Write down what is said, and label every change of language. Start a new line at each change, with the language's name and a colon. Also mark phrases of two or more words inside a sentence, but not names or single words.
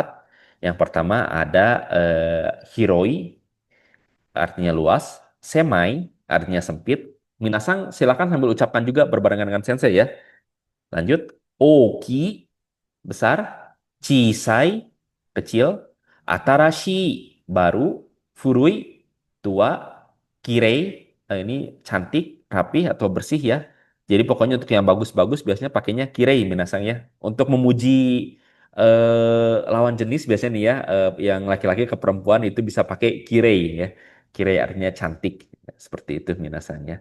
Indonesian: Yang pertama ada hiroi, artinya luas, semai, artinya sempit. Minasang silakan sambil ucapkan juga berbarengan dengan sensei ya. Lanjut, oki, besar, chisai, kecil, atarashi, baru, furui, tua, kirei, ini cantik, rapi atau bersih ya. Jadi pokoknya untuk yang bagus-bagus biasanya pakainya kirei minasang ya. Untuk memuji lawan jenis biasanya nih ya, yang laki-laki ke perempuan itu bisa pakai kirei ya. Kirei artinya cantik, seperti itu minasang ya.